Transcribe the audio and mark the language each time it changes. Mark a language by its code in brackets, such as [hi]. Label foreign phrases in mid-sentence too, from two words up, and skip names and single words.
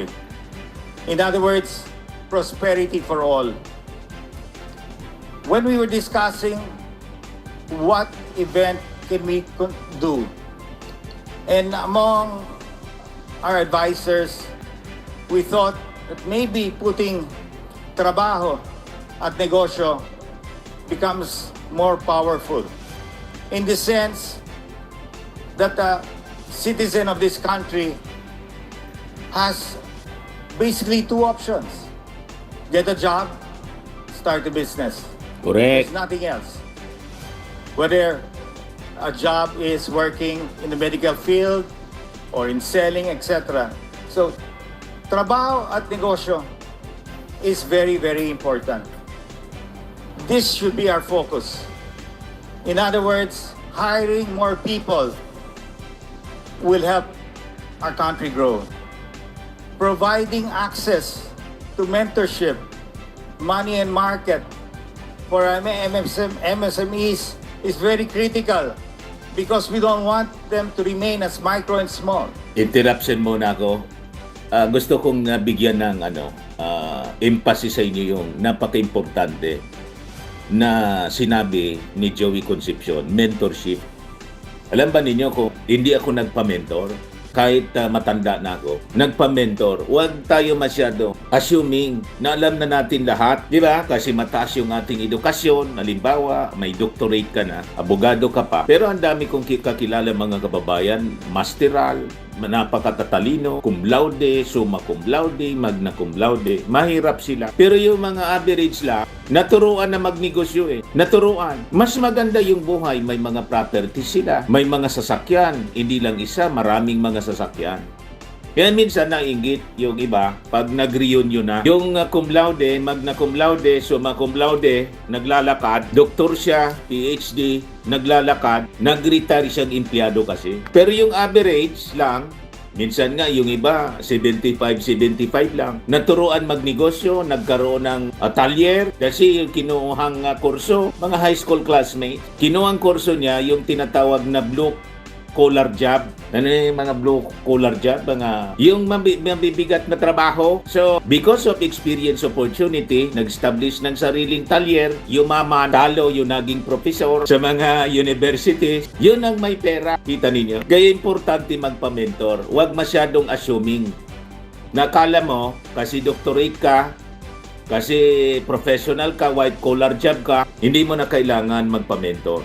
[en] In other words, prosperity for all. When we were discussing what event can we do, and among our advisors, we thought that maybe putting [tl] trabaho at negosyo [en] becomes more powerful in the sense that a citizen of this country has basically two options: get a job, start a business. Correct. There's nothing else. Whether a job is working in the medical field or in selling, etc. So, [tl] trabaho at negosyo [en] is very, very important. This should be our focus. In other words, hiring more people will help our country grow. Providing access to mentorship, money and market for MSMEs is very critical because we don't want them to remain as micro and small. [tl] Interruption muna ako. Gusto kong bigyan ng emphasis sa inyo yung napaka-importante na sinabi ni Joey Concepcion, mentorship. Alam ba ninyo kung hindi ako nagpa-mentor, kahit matanda na ako, nagpa-mentor, huwag tayo masyado assuming na alam na natin lahat, di ba? Kasi mataas yung ating edukasyon, halimbawa, may doctorate ka na, abogado ka pa. Pero ang dami kong kakilala mga kababayan, masteral, napakatatalino, cum laude, summa cum laude, magna cum laude, mahirap sila. Pero yung mga average lang, naturuan na magnegosyo eh. Naturuan. Mas maganda yung buhay, may mga properties sila, may mga sasakyan, hindi lang isa, maraming mga sasakyan. Kaya minsan nainggit yung iba pag nag-reunion na. Yung cum laude, magna cum laude, summa cum laude, naglalakad, doktor siya, PhD, naglalakad, nag-retire siyang empleyado kasi. Pero yung average lang, minsan nga yung iba 75 lang. Naturuan magnegosyo, nagkaroon ng atelier kasi yung kinuhang kurso, mga [en] high school classmates, [tl] kinuhang kurso niya yung tinatawag na [en] blue collar job. [tl] Ano yung mga [en] blue collar job? [tl] Mga yung mabibigat na trabaho. [en] So, because of experience opportunity, [tl] nag-establish ng sariling talyer, yumaman, talo yung naging professor sa mga universities. Yun ang may pera. Kita ninyo? Kaya importante magpa-mentor. Huwag masyadong assuming. Nakala mo, kasi doctorate ka, kasi professional ka, [en] white collar job [tl] ka, hindi mo na kailangan magpa-mentor.